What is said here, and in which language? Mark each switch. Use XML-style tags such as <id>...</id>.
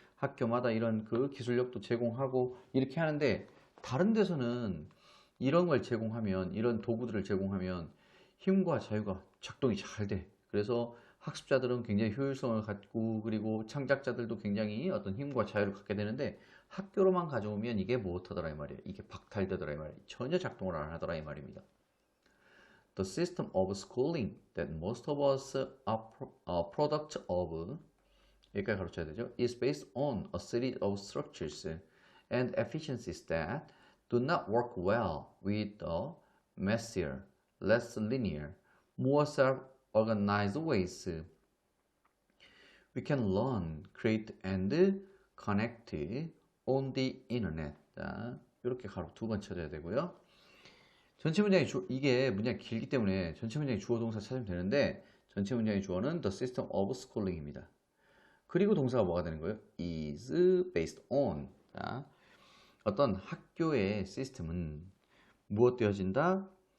<ko>학교마다 이런 그 기술력도 제공하고 이렇게 하는데 다른 데서는 이런 걸 제공하면 이런 도구들을 제공하면 힘과 자유가 작동이 잘 돼. 그래서 학습자들은 굉장히 효율성을 갖고 그리고 창작자들도 굉장히 어떤 힘과 자유를 갖게 되는데 학교로만 가져오면 이게 못하더라 이 말이에요. 이게 박탈되더라 이 말이에요. 전혀 작동을 안 하더라 이 말입니다.</ko> <en>The system of schooling that most of us are product of</en> <ko>여기까지 가르쳐야 되죠.</ko> <en>is based on a series of structures and efficiencies that do not work well with the messier, less linear, more self-organized ways we can learn, create, and connect on the internet.</en> <ko>자, 이렇게 가로 두 번 쳐줘야 되고요. 전체 문장이 이게 문장이 길기 때문에 전체 문장이 주어 동사 찾으면 되는데 전체 문장의 주어는</ko> <en>the system of schooling</en> <ko>입니다. 그리고 동사가 뭐가 되는 거예요?</ko> <en>is based on.</en> <ko>자, 어떤 학교의 시스템은 무엇 되어진다?</ko>